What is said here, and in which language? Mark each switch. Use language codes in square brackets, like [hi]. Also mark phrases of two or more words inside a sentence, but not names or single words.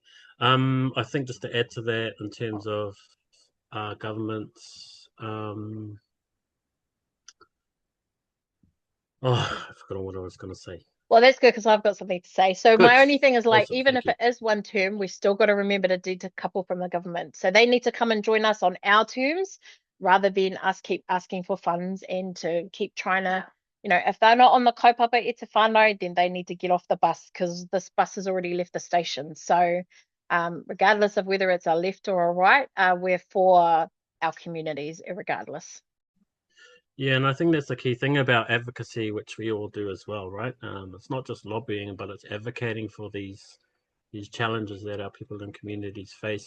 [en] I think just to add to that in terms of governments, I forgot what I was going to say. Well, that's good because I've got something to say. So Good. my only thing is like, Awesome. even if it is one term, we still got to remember to decouple from the government. So they need to come and join us on our terms rather than us keep asking for funds and to keep trying to, if they're not on the [mi] kaupapa e te whānau, [en] then they need to get off the bus because this bus has already left the station. So regardless of whether it's a left or a right, we're for our communities regardless. Yeah, and I think that's the key thing about advocacy, which we all do as well, right? It's not just lobbying, but it's advocating for these challenges that our people and communities face.